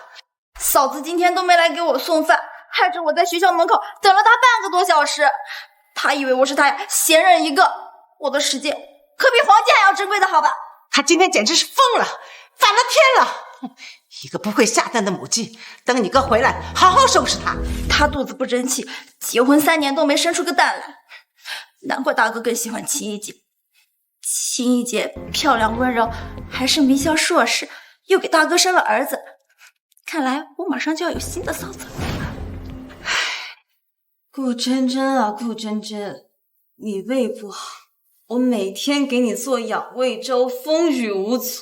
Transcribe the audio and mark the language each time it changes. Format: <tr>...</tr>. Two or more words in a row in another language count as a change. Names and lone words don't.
<zh>嫂子今天都沒來給我送飯，害着我在學校門口等了她半個多小時。她以為我是她閒人一個，我的時間可比黃金還要珍貴的好吧？她今天簡直是瘋了，反了天了！一個不會下蛋的母雞，等你哥回來好好收拾她。她肚子不爭氣，結婚3年都沒生出個蛋來，難怪大哥更喜歡青衣姐。青衣姐漂亮溫柔，還是名校碩士，又給大哥生了兒子，看來我馬上就要有新的嫂子了。顧真真啊，顧真真，你胃不好，我每天給你做養胃粥，風雨無阻。</zh>